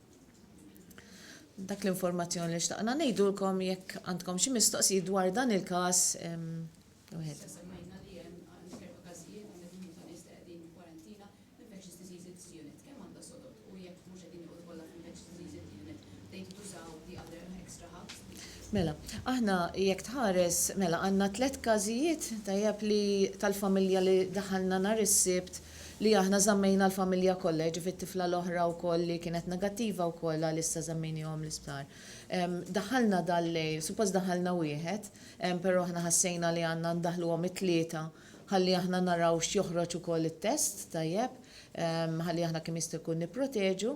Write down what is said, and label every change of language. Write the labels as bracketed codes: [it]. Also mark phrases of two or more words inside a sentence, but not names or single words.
[mt] Dak l-informazzjoni li xtaqna ngħidulkom jekk għandkom xi mistoqsijiet dwar dan il-każ. Semmejna li hemm kerba każijiet għandhom ta' nies qegħdin kwarantina f' [en] infectious diseases unit. [mt] Kemm għandha sodod u jekk mhux qegħdin joqgħdu kollha f' [en] infectious diseases unit, [mt] dejn tużaw [en] the other extra hubs? [mt] Mela, aħna jekk tħares, mela għandna 3 każijiet tajjeb li tal-familja li daħalna nhar is-Sibt li aħna żammejna l-familja kollha, ġifiet tifla l-oħra wkoll li kienet negattiva wkoll għalissa żammejnihom l-isptar. Daħalna dal-lejl, suppost daħalna wieħed, però aħna ħassejna li għandna ndaħluhom it-tlieta ħalli aħna naraw x'joħroġ ukoll it-test tajjeb, ħalli aħna kemm jista' jkun nipproteġu.